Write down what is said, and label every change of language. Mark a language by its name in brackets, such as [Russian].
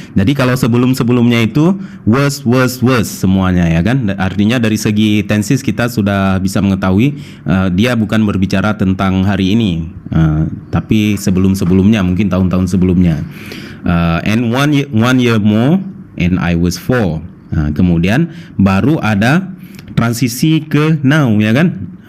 [Indonesian] Jadi kalau sebelum-sebelumnya itu was semuanya ya kan. Artinya dari segi tenses kita sudah bisa mengetahui dia bukan berbicara tentang hari ini, tapi sebelum-sebelumnya, mungkin tahun-tahun sebelumnya. [English] And one year more and I was 4. [Indonesian] Kemudian baru ada transisi ke now ya kan.